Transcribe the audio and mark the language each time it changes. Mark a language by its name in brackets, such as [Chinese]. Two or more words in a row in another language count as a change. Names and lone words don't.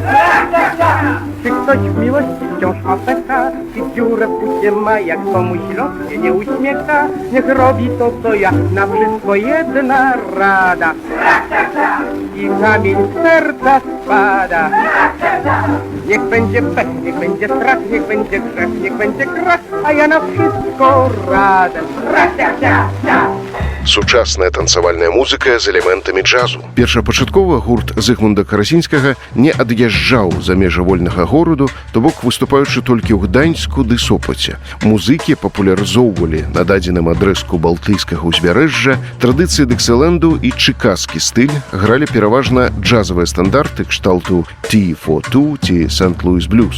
[Polish] Czy ktoś w miłości wciąż ma pecha, czy dziurę w bucie ma, jak komuś los się nie uśmiecha, niech robi to, co ja, na wszystko jedna rada. I kamień z serca spada. Niech będzie pech, niech będzie strach, niech będzie grzech, niech będzie krach, a ja na wszystko razem. [Belarusian] Сучасная танцавальная музыка з элементамі джазу. Першапачаткова гурт Зыгмунда Карасінскага не ад'язджаў за межы вольнага гораду, то бок выступаючы толькі ў Гданьску ды Сопаце. Музыкі папулярызоўвалі на дадзеным адрэзку балтыйскага ўзбярэжжа традыцыі Дыксіленду і чыкаскі стыль, гралі пераважна джазавыя стандарты кшталту T-42 ці Сент-Луіс Блюз.